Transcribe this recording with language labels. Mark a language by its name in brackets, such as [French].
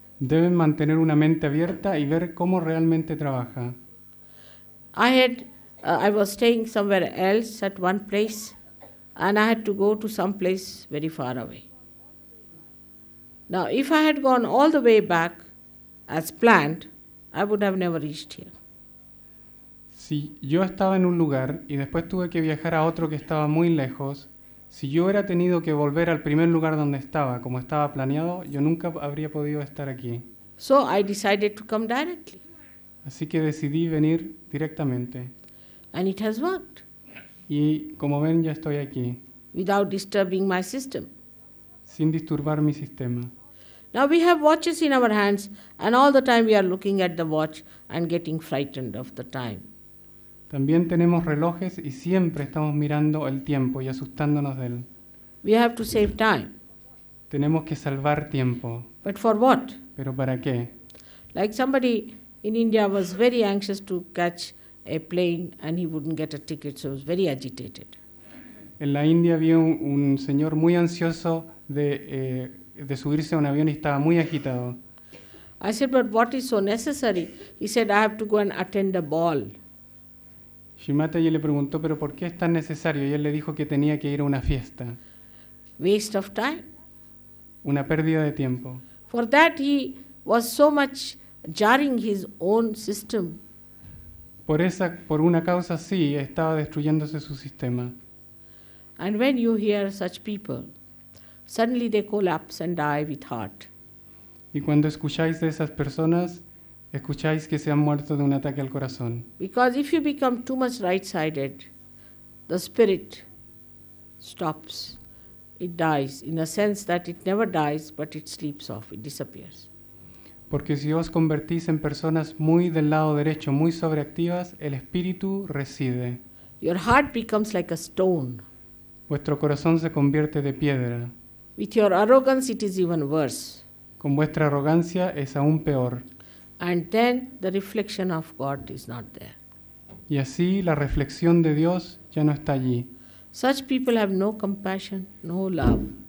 [Spanish] Deben mantener una mente abierta y ver cómo realmente trabaja. [English] I was staying somewhere else at one place, and I had to go to some place very far away. Now, if I had gone all the way back as planned, I would have never reached here. [Spanish] Si yo estaba en un lugar y después tuve que viajar a otro que estaba muy lejos, si yo hubiera tenido que volver al primer lugar donde estaba, como estaba planeado, yo nunca habría podido estar aquí. [English] So I decided to come directly. [Spanish] Así que decidí venir directamente. [English] And it has worked [Spanish] Y como ven, ya estoy aquí, [English] without disturbing my system. [Spanish] sin disturbar mi sistema. [English] Now we have watches in our hands, and all the time we are looking at the watch and getting frightened of the time. [Spanish] También tenemos relojes y siempre estamos mirando el tiempo y asustándonos de él. [English] We have to save time. [Spanish] Tenemos que salvar tiempo. [English] But for what? [Spanish] ¿Pero para qué? [English] Like somebody in India was very anxious to catch a plane and he wouldn't get a ticket, so he was very agitated. [Spanish] En la India había un señor muy ansioso de subirse a un avión y estaba muy agitado. [English] I said, but what is so necessary? He said, I have to go and attend a ball. [Spanish] Shimataji le preguntó, ¿pero por qué es tan necesario? Y él le dijo que tenía que ir a una fiesta. [English] Waste of time. [Spanish] Una pérdida de tiempo. [English] For that he was so much jarring his own system. [Spanish] Por una causa sí, estaba destruyéndose su sistema. [English] And when you hear such people, suddenly they collapse and die with heart. [Spanish] Y cuando escucháis de esas personas, escucháis que se han muerto de un ataque al corazón. [English] Because if you become too much right-sided, the spirit stops. It dies in a sense that it never dies, but it sleeps off, it disappears. [Spanish] Porque si os convertís en personas muy del lado derecho, muy sobreactivas, el espíritu reside. [English] Your heart becomes like a stone. [Spanish] Vuestro corazón se convierte de piedra. [English] With your arrogance, it is even worse. [Spanish] Con vuestra arrogancia es aún peor. [English] And then the reflection of God is not there. [Spanish] Y así la reflexión de Dios ya no está allí. [English] Such people have no compassion, no love,